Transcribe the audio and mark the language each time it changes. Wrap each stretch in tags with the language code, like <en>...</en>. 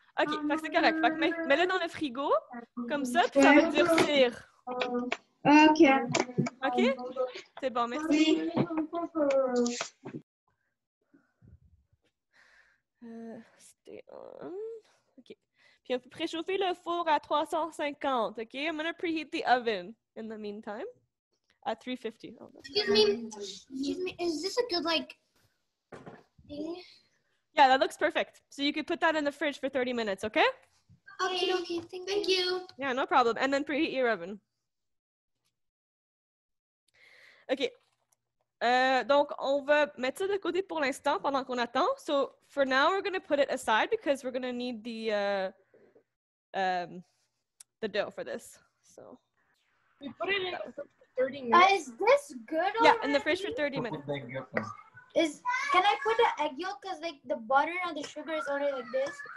<fr>OK, fait que c'est correct. Fait que mets-le dans le frigo, comme ça, puis ça va durcir. OK. OK? C'est bon, merci.</fr> <en>Stay on. OK.</en> <fr>Puis on peut préchauffer le four à 350, OK?</fr> <en>I'm gonna preheat the oven in the meantime at 350. Oh, Excuse me, is this a good like thing? yeah, that looks perfect. So you could put that in the fridge for 30 minutes, okay? Okay, thank you. Yeah, no problem. And then preheat your oven. OK.</en> <fr>Donc, on va mettre ça de côté pour l'instant pendant qu'on attend.</fr> <en>So, for now, we're going to put it aside because we're going to need the dough for this. So, We put it in the fridge for 30 minutes. Is this good? Yeah, in the fridge for 30 minutes. Can I put the egg yolk because like the butter and the sugar is already like this?</en>